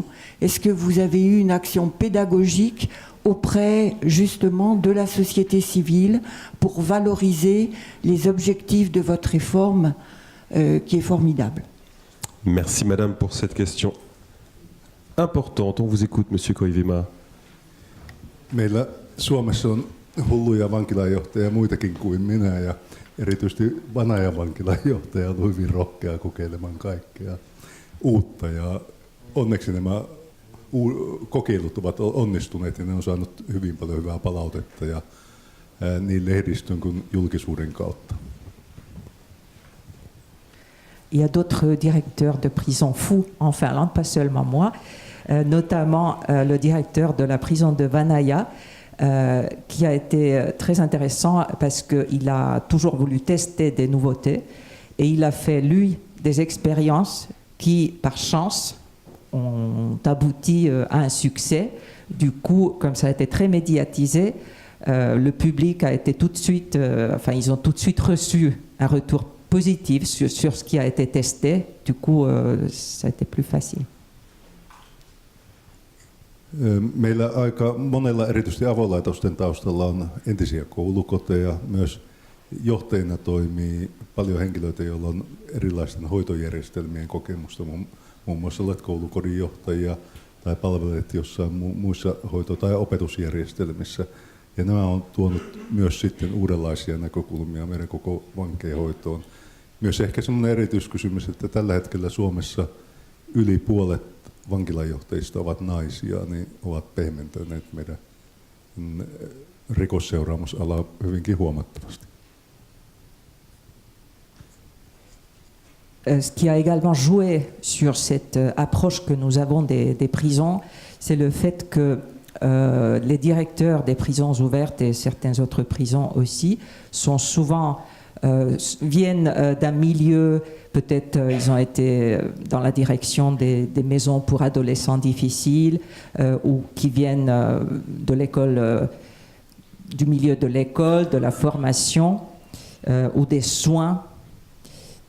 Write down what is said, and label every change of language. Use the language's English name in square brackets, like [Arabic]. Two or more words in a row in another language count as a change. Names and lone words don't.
[French] Est-ce que vous avez eu une action pédagogique auprès justement de la société civile pour valoriser les objectifs de votre réforme qui est formidable? Merci Madame pour cette question importante. On vous écoute, Monsieur Koivima. [Finnish] Meillä Suomessa on hulluja vankilanjohtajia muitakin kuin minä, ja erityisesti Vanajan vankilanjohtaja on hyvin rohkea kokeilemaan kaikkea uutta, ja onneksi nämä kokeilut ovat onnistuneet ja ne on saanut hyvin paljon hyvää palautetta ja niin lehdistön kuin julkisuuden kautta. [French] Il y a d'autres directeurs de prison fous en Finlande, pas seulement moi, notamment le directeur de la prison de Vanaja, qui a été très intéressant parce qu'il a toujours voulu tester des nouveautés et il a fait, lui, des expériences qui, par chance, ont abouti à un succès. Du coup, comme ça a été très médiatisé, le public a été tout de suite, ils ont tout de suite reçu un retour positif sur ce qui a été testé. Du coup, ça a été plus facile. [Finnish] Meillä aika monella erityisesti avolaitosten taustalla on entisiä koulukoteja. Myös johtajina toimii paljon henkilöitä, joilla on erilaisten hoitojärjestelmien kokemusta. Muun muassa olet koulukodin johtajia tai palvelet jossain muissa hoito- tai opetusjärjestelmissä. Ja nämä on tuonut myös sitten uudenlaisia näkökulmia meidän koko vankeinhoitoon. Myös ehkä semmoinen erityiskysymys, että tällä hetkellä Suomessa yli puolet vankilanjohtajista ovat naisia, niin ovat pehmentäneet meidän rikosseuraamusalaa hyvinkin huomattavasti. [French] Ce qui a également joué sur cette approche que nous avons des prisons, c'est le fait que les directeurs des prisons ouvertes et certaines autres prisons aussi sont souvent viennent d'un milieu, peut-être ils ont été dans la direction des maisons pour adolescents difficiles ou qui viennent de l'école, du milieu de l'école, de la formation ou des soins.